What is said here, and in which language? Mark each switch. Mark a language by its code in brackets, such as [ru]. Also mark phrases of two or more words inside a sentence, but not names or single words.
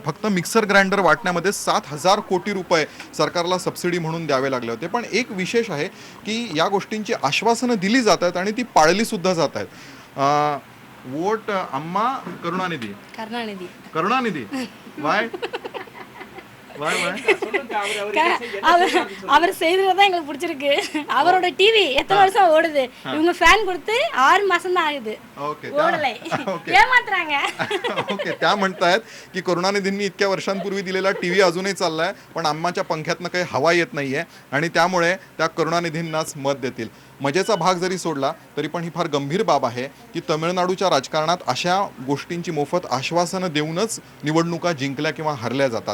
[mr] फक्त मिक्सर ग्राइंडर वाटण्यामध्ये 7,000 कोटी रुपये सरकारला सबसिडी म्हणून द्यावे लागले होते. पण एक विशेष आहे की या गोष्टींची आश्वासनं दिली जात आहेत आणि ती पाळली सुद्धा जात आहेत. [ta] वोट अम्मा करुणानिधी. करुणानिधी वाय அவர் செய்யறதுதான் எங்களுக்கு பிடிச்சிருக்கு. அவரோட டிவி எத்தனை வருஷம் ஓடுது, இவங்க ஃபேன் கொடுத்து 6 மாசம் தான் ஆகுது, ஓடலை, ஏமாத்துறாங்க. [mr] ओके, त्या म्हणतायत की करुणानिधींनी इतक्या वर्षांपूर्वी दिलेला TV अजूनही चाललाय, पण अम्माच्या पंख्यातनं काही हवा येत नाहीये आणि त्यामुळे त्या करुणानिधींनाच मत देतील. मजेचा भाग जरी सोडला तरी पण ही फार गंभीर बाब आहे की तमिळनाडूच्या राजकारणात अशा गोष्टींची मोफत आश्वासनं देऊनच निवडणुका जिंकल्या किंवा हरल्या जातात.